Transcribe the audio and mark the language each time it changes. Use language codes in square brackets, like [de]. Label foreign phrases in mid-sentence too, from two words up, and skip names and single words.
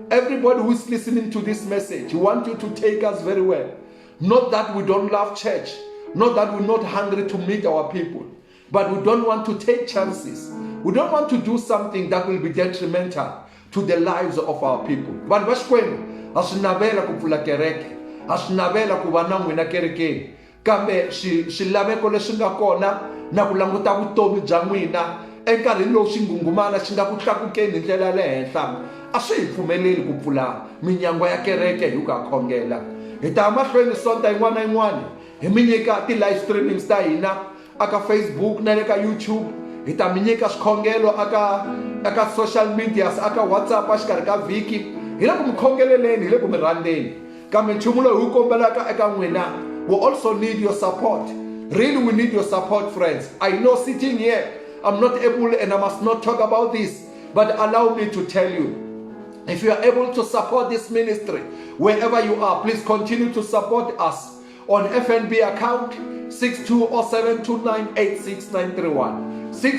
[en] Everybody who is listening to this message, we want you to take us very well. Not that we don't love church. Not that we're not hungry to meet our people. But we don't want to take chances. We don't want to do something that will be detrimental to the lives of our people. [ts] Vanhu va Xikwembu, ha swi navela ku pfula kereke, ha swi navela ku va na n'wina kerekeni, kambe swilaveko leswi nga kona na ku languta vutomi bya n'wina enkarhini lowu xingungumana xi nga ku tlakukeni hi ndlela le henhla, a swi hi pfumeleli ku pfula minyango ya kereke hi ku khongela. Hi ta mahlweni sonta yin'wana na yin'wana hi mi nyika ti-live streamings ta hina aka Facebook na le ka YouTube. Hi ta mi nyika swikhongelo aka [en] social medias, [ts] aka WhatsApp exikarhi ka vhiki. Hi le ku mi khongeleleni, hi le ku mi rhandzeni. Kambe nchumu lowu hi wu kombelaka eka n'wina, [en] we also need your support. Really, we need your support, friends. I know sitting here, I'm not able and I must not talk about this, but allow me to tell you, if you are able to support this ministry, wherever you are, please continue to support us on FNB account 6207298691.